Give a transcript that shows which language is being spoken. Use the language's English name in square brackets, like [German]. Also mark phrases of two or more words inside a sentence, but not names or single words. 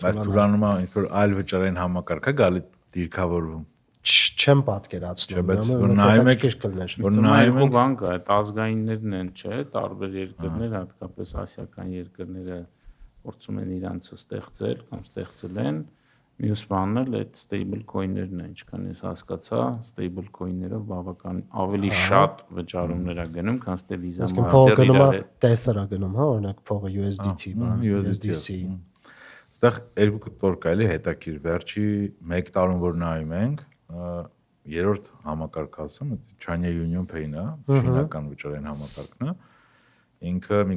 [Armenian] բայց թուլանում է ինչ որ այլ վճարային համակարգ է գալի դիրքավորվում չեմ պատկերացնում, որ նայում եք որ նայում եք բան կա, այդ ազգայիններն են, չէ, տարբեր երկրներ, հատկապես ասիական երկրները փորձում են իրանցը ստեղծել կամ ստեղծել են, մյուս բանն էլ այդ [English] stable coin- [Armenian] ներն են, ինչքան ես հասկացա, [English] stable coin- [Armenian] ներով բավական ավելի շատ վճարումներ է գնում, քան թե Visa Master իրար հետ։ Tether-ը գնում, հա, օրինակ փողը USDT բան, USDC։ Այստեղ երկու կտոր կա էլի հետաքրիր վերջի 1 տարում որ նայում ենք, երրորդ համակարգը ասեմ, China Union Pay-ն է, շինական վճարային համակարգն է։ Ինքը մի